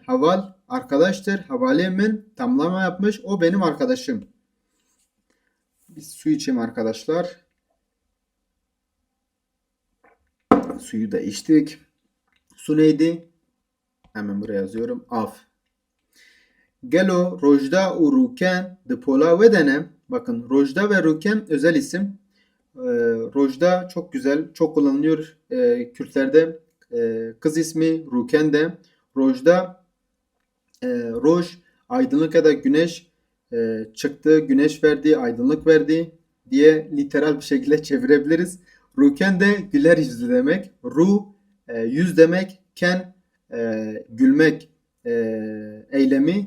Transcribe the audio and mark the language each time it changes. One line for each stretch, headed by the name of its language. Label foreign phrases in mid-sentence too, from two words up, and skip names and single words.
Turkish: Haval arkadaştır.
Kurdish: Havale min
Turkish: tamlama yapmış. O benim arkadaşım. Bir su içeyim arkadaşlar. Suyu da içtik. Su neydi? Hemen buraya yazıyorum. Af.
Kurdish: Gelo rojda u ruken de pola vedene.
Turkish: Bakın rojda ve ruken özel isim. Rojda çok güzel, çok kullanılıyor Kürtlerde. Kız ismi ruken de. Rojda roj aydınlık ya da güneş çıktı, güneş verdi, aydınlık verdi diye literal bir şekilde çevirebiliriz. Ruken de güler yüzlü demek. Ru yüz demek. Ken gülmek eylemi.